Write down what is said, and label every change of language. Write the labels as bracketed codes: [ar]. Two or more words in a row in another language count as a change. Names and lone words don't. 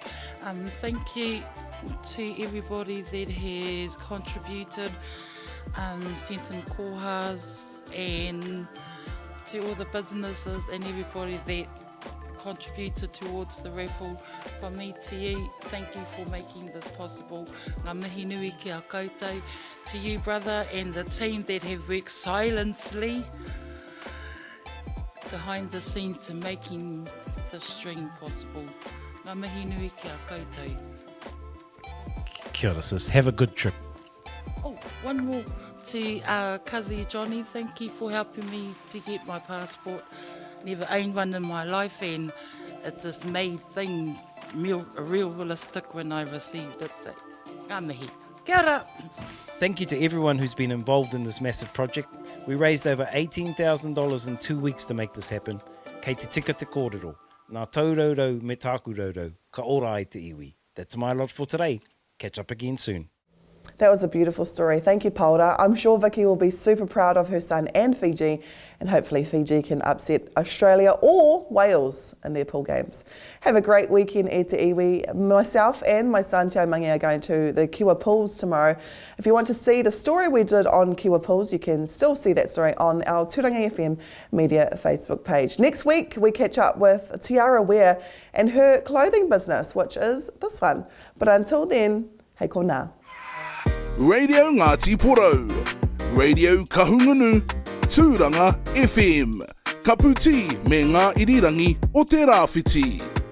[en] Thank you to everybody that has contributed, sent in kohas, and to all the businesses and everybody that contributed towards the raffle. From me to you, thank you for making this possible. [mi] Ngā mihi nui ki a koutou. [en] To you, brother, and the team that have worked silently behind the scenes to making this stream possible. [mi] Ngā mihi nui ki a koutou. Kia ora, [en] sis. Have a good trip. Oh, one more to Kazi Johnny. Thank you for helping me to get my passport. Never owned one in my life, and it just made things real realistic when I received it. So, [mi] ngā mihi. Kia ora. [en] Thank you to everyone who's been involved in this massive project. We raised over $18,000 in 2 weeks to make this happen. [mi] Kei te tika te kōrero. Nā tauroro me tāku roro. Ka ora ai te iwi. [en] That's my lot for today. Catch up again soon. That was a beautiful story. Thank you, Paula. I'm sure Vicki will be super proud of her son and Fiji, and hopefully Fiji can upset Australia or Wales in their pool games. Have a great weekend [mi] e te iwi. [en] Myself and my son Te Mangi are going to the Kiwa Pools tomorrow. If you want to see the story we did on Kiwa Pools, you can still see that story on our Tūrangi FM Media Facebook page. Next week, we catch up with Tiara Ware and her clothing business, which is this one. But until then, [mi] hei kona. Radio Ngāti Porou, Radio Kahungunu, Tūranga FM, Kaputi me ngā irirangi o te rāwhiti.